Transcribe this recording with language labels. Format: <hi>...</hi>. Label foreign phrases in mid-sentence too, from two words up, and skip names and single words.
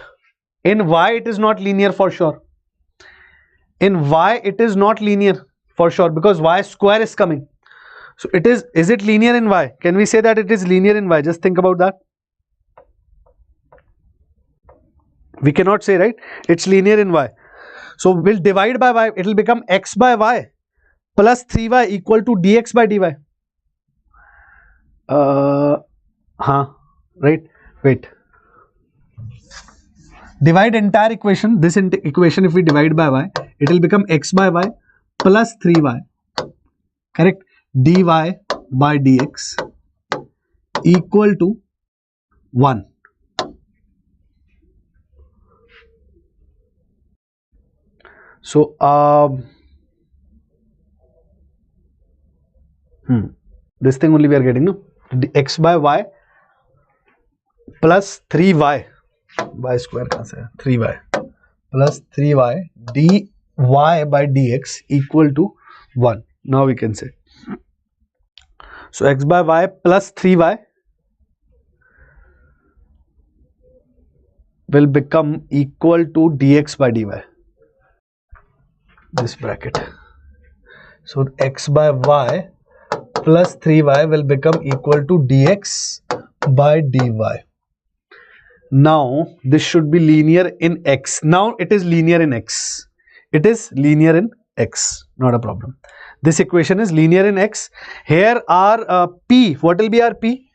<en>In y it is not linear for sure. In y it is not linear for sure because y square is coming. So is it linear in y? Can we say that it is linear in y? Just think about that. We cannot say, right? It's linear in y. So we'll divide by y. It will become x by y plus 3y equal to dx by dy. Right? Wait. Divide entire equation. This equation if we divide by y, it will become x by y plus 3y. Correct? Dy by dx equal to 1. So this thing only we are getting, no? X by y plus 3y.</en> <hi>Y square kahan se hai?</hi> <en>3y plus 3y dy by dx equal to 1. Now we can say. So x by y plus 3y will become equal to dx by dy. This bracket. So x by y plus 3y will become equal to dx by dy. Now this should be linear in x. Now it is linear in x. It is linear in x. Not a problem. This equation is linear in x. Here our p. What will be our p?</en>